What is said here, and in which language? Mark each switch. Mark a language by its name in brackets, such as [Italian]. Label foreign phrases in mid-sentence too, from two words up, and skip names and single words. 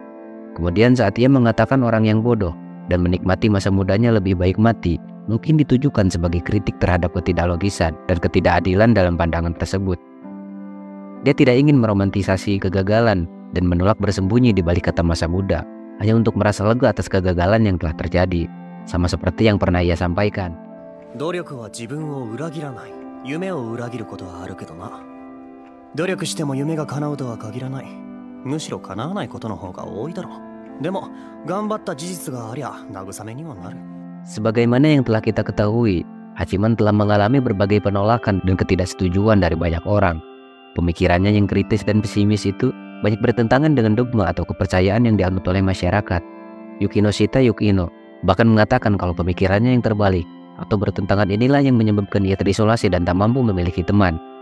[Indonesian] Kemudian saat ia mengatakan orang yang bodoh dan menikmati masa mudanya lebih baik mati, mungkin ditujukan sebagai kritik terhadap ketidaklogisan dan ketidakadilan dalam pandangan tersebut. Dia tidak ingin meromantisasi kegagalan dan menolak bersembunyi di balik kata masa muda, hanya untuk merasa lega atas kegagalan yang telah terjadi, sama seperti yang pernah ia sampaikan. [Japanese] 努力は自分を裏切らない。夢を裏切ることはあるけどな。努力しても夢が叶うとは限らない。むしろ叶わないことの方が多いだろう。でも頑張った事実がありゃ慰めにはなる。 [Indonesian] Sebagaimana yang telah kita ketahui, Hachiman telah mengalami berbagai penolakan dan ketidaksetujuan dari banyak orang. Pemikirannya yang kritis dan pesimis itu banyak bertentangan dengan dogma atau kepercayaan yang dianut oleh masyarakat. Yukinoshita Yukino bahkan mengatakan kalau pemikirannya yang terbalik atau bertentangan inilah yang menyebabkan ia terisolasi dan tak mampu memiliki teman.